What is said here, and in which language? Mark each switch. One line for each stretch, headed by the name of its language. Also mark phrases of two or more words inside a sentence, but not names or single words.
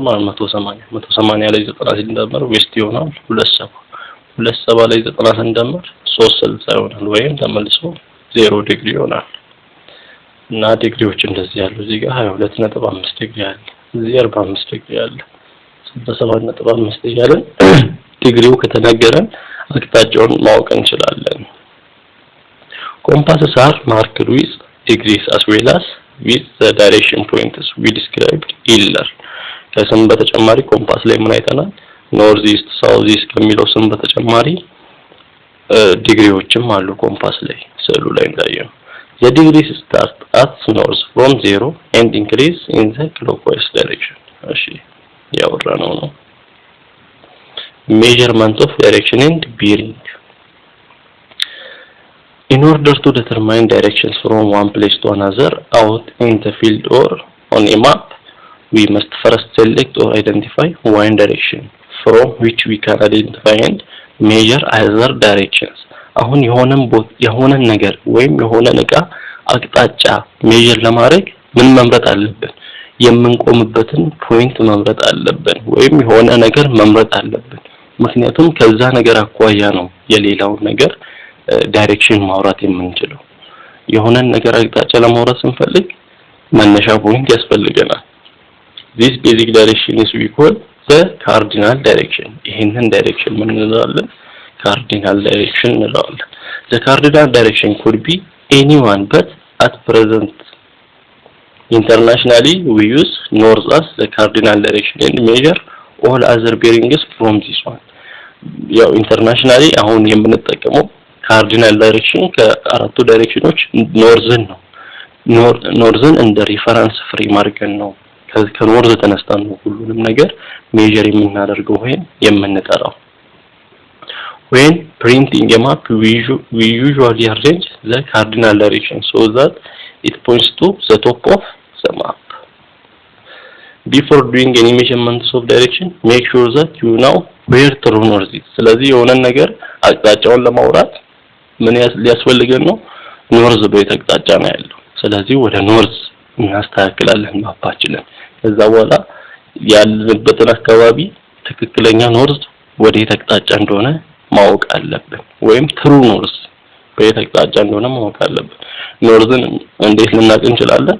Amharic: ማለት 180 ላይ 90 ሲደመር ዌስት ይሆናል 27 ላይ 90 ስንደምር 360 ይሆናል ወይም ተመልሶ 0 ዲግሪ ይሆናል። እና ዲግሪዎች እንደዚህ ያሉ እዚህ ጋር 22.5 ዲግሪ አለ፣ እዚህ 45 ዲግሪ አለ። 67.5 እያለን ዲግሪው ከተነገረን አቅጣጫውን ማወቅ እንችላለን።
English: Compasses are marked with degrees as well as with the direction points we described earlier.
Amharic: ከስም በተጨማሪ ኮምፓስ ላይ ምን አይተናል?
English: north east south east
Amharic: ከሚለው ስም በተጨማሪ ዲግሪዎችም አሉ ኮምፓስ ላይ ስዕሉ ላይ እንዳየነው።
English: The degrees start at north from 0 and increase in the clockwise direction.
Amharic: እሺ ያወራነው ነው።
English: Measurement of direction and bearing. In order to determine directions from one place to another out in the field or on a map, we must first select or identify one direction from which we can identify and measure other directions.
Amharic: አሁን የሆነን ነገር ወይም የሆነን ዕቃ አቅጣጫ ሜጀር ለማድረግ ምን መምረጥ አለብን? የምንቆምበትን ፖይንት መምረጥ አለብን ወይም የሆነ ነገር መምረጥ አለብን። ምክንያቱም ከዛ ነገር አኳያ ነው የሌላው ነገር ዳይሬክሽን ማውራት የምንችለው። የሆነን ነገር አቅጣጫ ለማውራት ስንፈልግ መነሻ ፖይንት ያስፈልገናል።
English: this basic direction is we call the cardinal direction.
Amharic: ይሄንን ዳይሬክሽን ምን እንለዋለን?
English: cardinal direction እንለዋለን። the cardinal direction could be anyone but at present internationally we use north as the cardinal direction and measure all other bearings from this one.
Amharic: ያው ኢንተርናሽናሊ አሁን የምንጠቀመው
English: cardinal direction
Amharic: ከአራቱ ዳይሬክሽኖች ኖርዝን ነው። ኖርዝን እንደ
English: reference frame
Amharic: አድርገን ነው ከኖርዝ ተነስተን ነው ሁሉንም ነገር ሜጀር የምናደርገው ወይም የምንጠራው።
English: When printing a map we usually arrange the cardinal direction so that it points to the top of the map. Before doing any measurements of direction make sure that you know where true north is.
Amharic: ስለዚህ የሆነ ነገር አቅጣጫውን ለማውራት ምን ሊያስፈልገን ነው? ኖርዝ በየት አቅጣጫ ነው ያለው። ስለዚህ ወደ ኖርዝ እናስተካክላለን ማፓችንን። ከዛ በኋላ ያለንበትን አካባቢ ትክክለኛ ኖርዝ ወዴት አቅጣጫ እንደሆነ ማወቅ አለብን ወይም
English: true north
Amharic: በየት አቅጣጫ እንደሆነ ማወቅ አለብን። ኖርዝን እንዴት ልናውቅ እንችላለን?